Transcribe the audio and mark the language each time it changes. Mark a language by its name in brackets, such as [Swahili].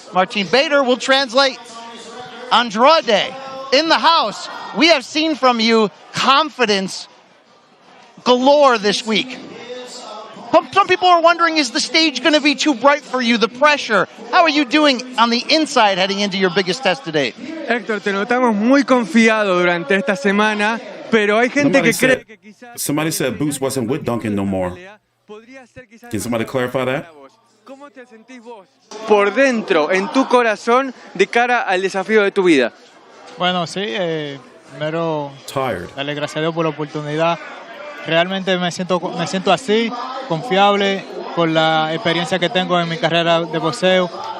[English] Martin Bader will translate. Andrade in the house. We have seen from you confidence galore this week. Some people are wondering, is the stage going to be too bright for you, the pressure? How are you doing on the inside heading into your biggest test to date? [Spanish] Héctor, te notamos muy confiado durante esta semana, pero hay gente que cree que quizás... [English] Somebody said Boots wasn't with Duncan no more. Can somebody clarify that? [Spanish] ¿Cómo te sentís vos por dentro, en tu corazón, de cara al desafío de tu vida? Bueno, sí, primero darle gracias a Dios por la oportunidad. Realmente me siento así, confiable por la experiencia que tengo en mi carrera de boxeo.